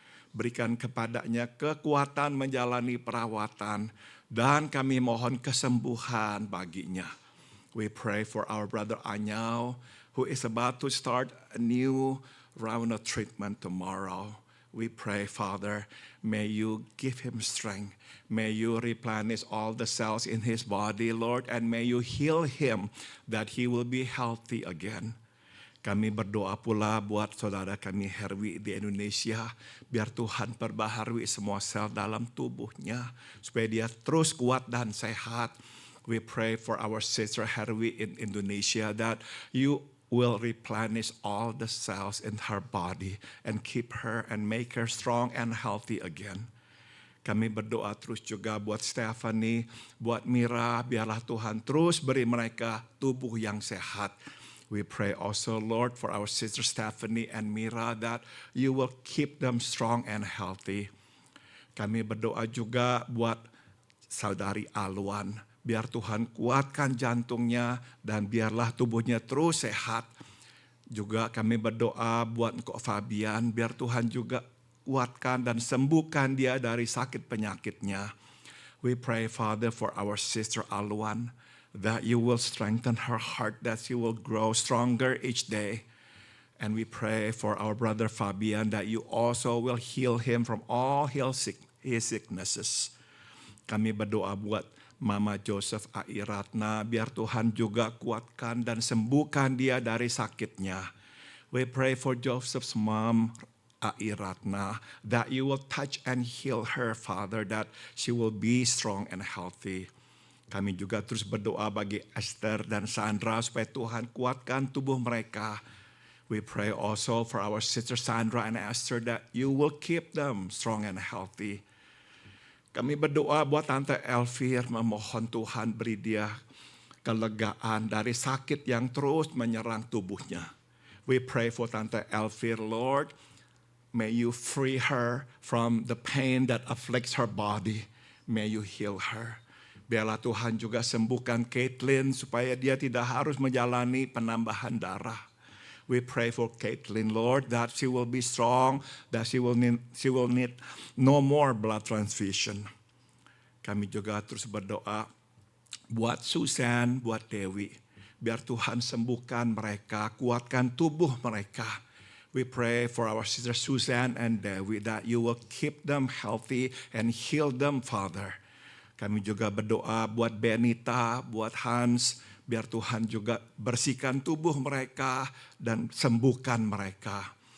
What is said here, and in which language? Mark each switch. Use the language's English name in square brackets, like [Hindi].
[Indonesian] Berikan kepadanya kekuatan menjalani perawatan dan kami mohon kesembuhan baginya. [English] We pray for our brother Anyau who is about to start a new round of treatment tomorrow. We pray, Father, may you give him strength. May you replenish all the cells in his body, Lord, and may you heal him that he will be healthy again. [Indonesian] Kami berdoa pula buat saudara kami Herwi di Indonesia, biar Tuhan perbaharui semua sel dalam tubuhnya, supaya dia terus kuat dan sehat. [English] We pray for our sister Herwi in Indonesia that you will replenish all the cells in her body and keep her and make her strong and healthy again. [Indonesian] Kami berdoa terus juga buat Stephanie, buat Mira, biarlah Tuhan terus beri mereka tubuh yang sehat. [English] We pray also, Lord, for our sister Stephanie and Mira that you will keep them strong and healthy. [Indonesian] Kami berdoa juga buat saudari Alwan. Biar Tuhan kuatkan jantungnya dan biarlah tubuhnya terus sehat. Juga kami berdoa buat Kok Fabian, biar Tuhan juga kuatkan dan sembuhkan dia dari sakit penyakitnya. [English] We pray, Father, for our sister Alwan, that you will strengthen her heart, that she will grow stronger each day. And we pray for our brother Fabian, that you also will heal him from all his sicknesses. [Indonesian] Kami berdoa buat Mama Joseph Airatna, biar Tuhan juga kuatkan dan sembuhkan dia dari sakitnya. [English] We pray for Joseph's mom, Airatna, that you will touch and heal her, Father, that she will be strong and healthy. [Indonesian] Kami juga terus berdoa bagi Esther dan Sandra supaya Tuhan kuatkan tubuh mereka. [English] We pray also for our sister Sandra and Esther that you will keep them strong and healthy. [Indonesian] Kami berdoa buat Tante Elvir, memohon Tuhan beri dia kelegaan dari sakit yang terus menyerang tubuhnya. [English] We pray for Tante Elvir, Lord, may you free her from the pain that afflicts her body. May you heal her. [Indonesian] Biarlah Tuhan juga sembuhkan Caitlin supaya dia tidak harus menjalani penambahan darah. [English] We pray for Caitlin, Lord, that she will be strong, that she will need no more blood transfusion. [Indonesian] Kami juga terus berdoa buat Susan, buat Dewi. Biar Tuhan sembuhkan mereka, kuatkan tubuh mereka. [English] We pray for our sister Susan and Dewi that you will keep them healthy and heal them, Father. [Indonesian] Kami juga berdoa buat Benita, buat Hans, biar Tuhan juga bersihkan tubuh mereka dan sembuhkan mereka.